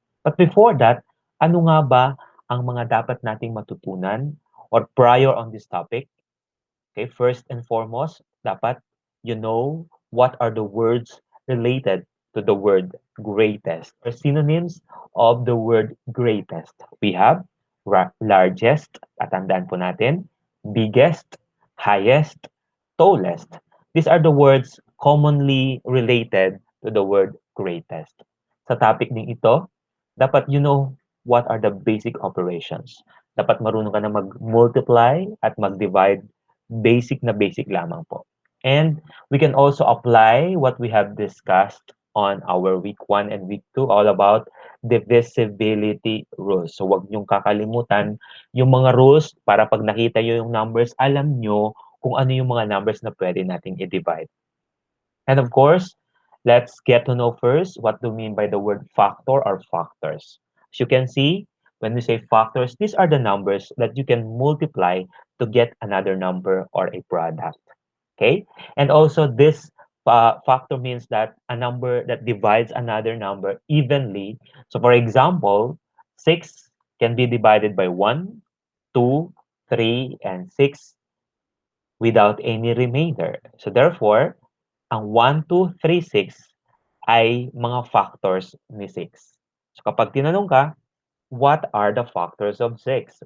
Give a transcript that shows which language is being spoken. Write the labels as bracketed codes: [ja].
[en] But before that, [tl] ano nga ba ang mga dapat nating matutunan [en] or prior on this topic? Okay, first and foremost, dapat you know what are the words related to the word greatest or synonyms of the word greatest. We have largest, [tl] tatandaan po natin, [en] biggest, highest, tallest. These are the words commonly related to the word greatest. [tl] Sa topic din ito, dapat [en] you know what are the basic operations. [tl] Dapat marunong ka na mag-multiply at mag-divide, basic na basic lamang po. [en] And we can also apply what we have discussed on our week 1 and week 2 all about divisibility rules. [tl] So wag niyong kakalimutan yung mga rules para pag nakita niyo yung numbers, alam niyo kung ano yung mga numbers na pwede nating i-divide. [en] And of course, let's get to know first what do we mean by the word factor or factors. As you can see, when we say factors, these are the numbers that you can multiply to get another number or a product. Okay? And also this factor means that a number that divides another number evenly. So for example, 6 can be divided by 1, 2, 3, and 6 without any remainder. [tl] So therefore, ang 1, 2, 3, 6 ay mga factors ni 6. So kapag tinanong ka, [en] what are the factors of 6?